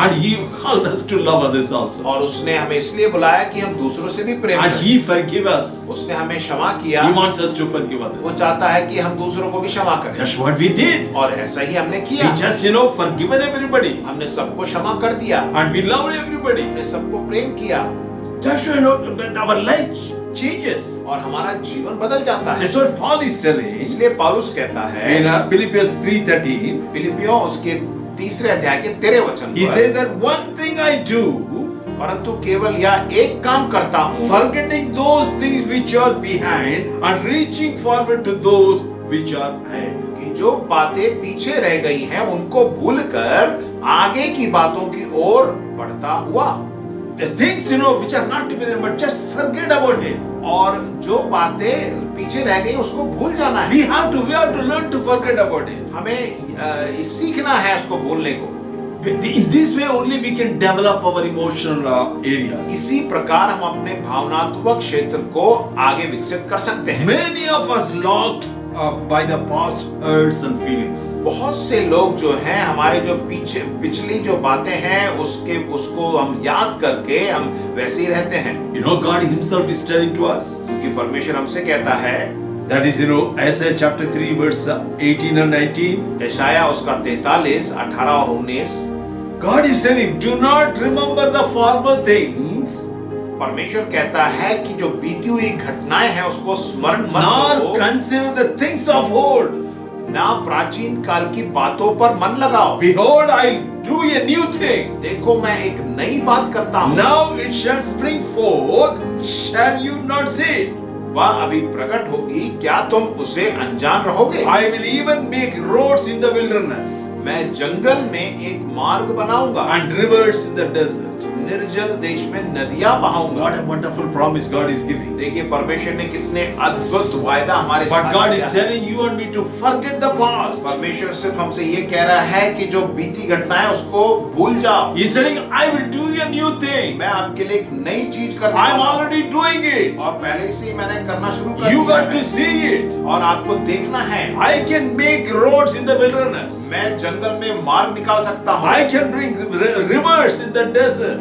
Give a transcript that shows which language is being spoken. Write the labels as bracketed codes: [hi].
[en] and He called us to love others also, [hi] और उसने हमें इसलिए बुलाया कि हम दूसरों से भी प्रेम [en] and [hi] करें। [en] He forgive us. [hi] उसने हमें क्षमा किया। [en] He wants us to forgive [hi] वो [en] others. [hi] चाहता है कि हम दूसरों को भी क्षमा करें, [en] That's what we did. [hi] और ऐसा ही हमने [en] We [hi] किया। [en] just forgiven everybody, [hi] हमने सबको क्षमा कर दिया, [en] and we loved everybody. [hi] हमने सबको प्रेम किया, [en] That's why our life changes. [hi] और हमारा जीवन बदल जाता है। [en] That's what Paul is telling [hi] इसलिए पौलुस कहता है [en] in Philippians 3:13. [hi] फिलिपियों उसके 3 अध्याय के 13 वचन [en] He [hi] पर, [en] says that one thing I do, [hi] परंतु केवल यह एक काम करता हूँ, [en] forgetting those things which are behind and reaching forward to those which are ahead. [hi] कि जो बातें पीछे रह गई हैं उनको भूलकर आगे की बातों की ओर बढ़ता हुआ। [en] The things which are not to be remembered, just forget about it. [hi] और जो बातें पीछे रह गई उसको भूल जाना है। [en] We have to learn to forget about it. [hi] हमें सीखना है उसको भूलने को। [en] In this way only we can develop our emotional areas. [hi] इसी प्रकार हम अपने भावनात्मक क्षेत्र को आगे विकसित कर सकते हैं। [en] Many of us locked by the past hurts and feelings. [hi] बहुत से लोग जो हैं हमारे जो पिछली जो बातें हैं उसको हम याद करके हम वैसे ही रहते हैं। [en] God Himself is telling to us. [hi] क्योंकि परमेश्वर हमसे कहता है, [en] that is Isaiah chapter 3 verse 18 and 19. [hi] यशाया उसका 43, 18 और 19। [en] God is telling, do not remember the former things, [hi] परमेश्वर कहता है कि जो बीती हुई घटनाएं हैं उसको स्मरण मत [en] nor [hi] करो, [en] consider the things of old. [hi] ना प्राचीन काल की बातों पर मन लगाओ। [en] Behold, I'll do a new thing. [hi] देखो मैं एक नई बात करता हूँ, [en] Now it shall spring forth. Shall you not see it? [hi] वह अभी प्रकट होगी, क्या तुम उसे अनजान रहोगे? [en] I will even make roads in the wilderness [hi] मैं जंगल में एक मार्ग बनाऊंगा, [en] and rivers in the desert. [hi] निर्जल देश में नदियां बहाऊंगा। [en] What a wonderful promise God is giving. [hi] देखिए परमेश्वर ने कितने अद्भुत वायदा हमारे [en] But [hi] साथ [en] God [hi] किया [en] is [hi] है। [en] telling you and me to forget the past. [hi] परमेश्वर सिर्फ हमसे ये कह रहा है कि जो बीती घटनाएं उसको भूल जाओ। [en] He's telling, I will do a new thing. [hi] मैं आपके लिए एक नई चीज करने [en] I'm [hi] वाला हूं। [en] already doing it. [hi] और पहले से ही मैंने करना शुरू कर [en] You [hi] दिया [en] got to [hi] है [en] see it. [hi] और आपको देखना है। [en] I can make roads in the wilderness. [hi] मैं जंगल में मार्ग निकाल सकता हूँ [en] I can bring rivers in the desert.